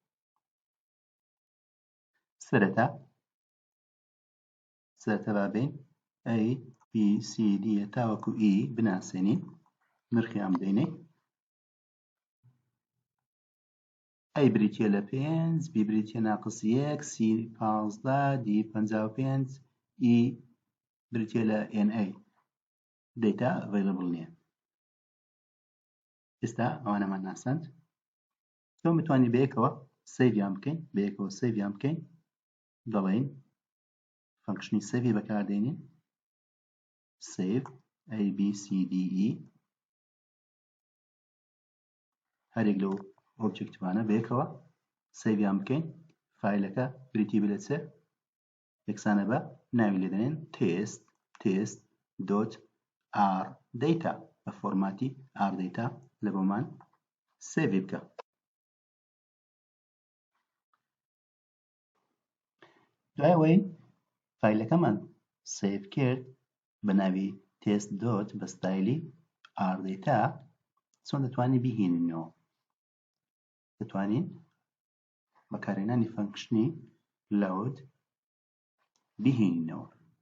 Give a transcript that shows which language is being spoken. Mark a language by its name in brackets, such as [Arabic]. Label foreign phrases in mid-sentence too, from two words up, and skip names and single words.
[Central Kurdish] سەرەتا بابین ABCD تاوەکو E بناسێنین، نرخیان بدەینێ ئەی بریتیە لە 5 بی بریتیە ناقص 1 سی 15 دی 55 ئی بریتیە لە [English] NA data available [Central Kurdish] نییە. ئێستا ئەوانەمان ناساند تۆ متوانی بەیەکەوە سەیڤیان بکەین بەیەکەوە سەیڤیان بکەین دەڵێن فەنکشنی سەیڤی بەکاردێنین save ABCDE هەرێک لەو ئۆبجێکتیڤانە بەیەکەوە سەیڤیان بکەین فایلەکە بریتی بێت لە چ یەکسانە بە ناوی لێ دەنێن test.r data بە فۆرماتی r data لە بۆمان سەیڤی بکە. دوای ئەوەی فایلەکەمان سەیڤ کرد بە ناوی test. بە ستایلی r data چۆن دەتوانین بیهێنینەوە دەتوانین بەکارهێنانی فەنکشنی load بیهێنینەوە.